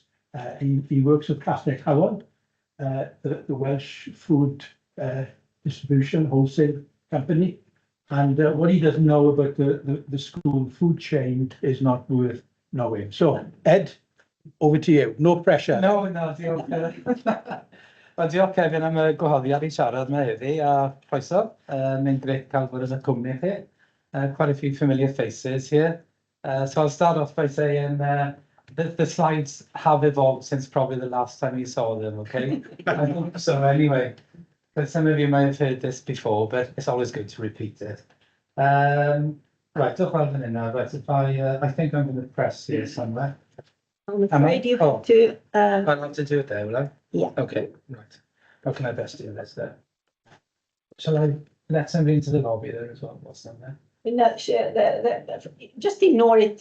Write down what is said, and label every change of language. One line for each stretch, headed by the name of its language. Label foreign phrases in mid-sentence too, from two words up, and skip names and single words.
English: He works with Catholic Howard, the Welsh food distribution wholesale company, and what he doesn't know about the school food chain is not worth knowing. So Ed, over to you. No pressure. No,
Welsh: diolch. Wel, diolch Kevin am y gwahoddiad I siarad yma heddi, a croeso. Mae'n grêt cael bod yn y cwmni chi.
English: Quite a few familiar faces here. So I'll start off by saying the slides have evolved since probably the last time you saw them, okay? I hope so anyway. But some of you may have heard this before, but it's always good to repeat it. Right,
Welsh: diolch fawr fan hynna.
English: Right, if I think I'm going to press here somewhere. I'm afraid you have to. I'll have to do it there, will I? Yeah. Okay, right. How can I best do this there? Shall I let somebody into the lobby there as well? What's down there? No, sure, just ignore it.